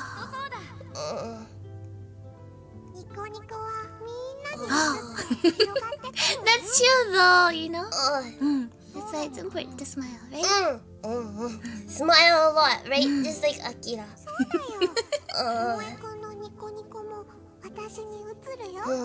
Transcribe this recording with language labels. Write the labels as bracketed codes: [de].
[ja] そうだ ニコニコはみんなに oh. 広がってくる [en] That's true though, you know? oh. That's why it's important to smile, right? Smile a lot, right? Just like Akira. [ja] そうだよともえくんのニコニコも私に映るよ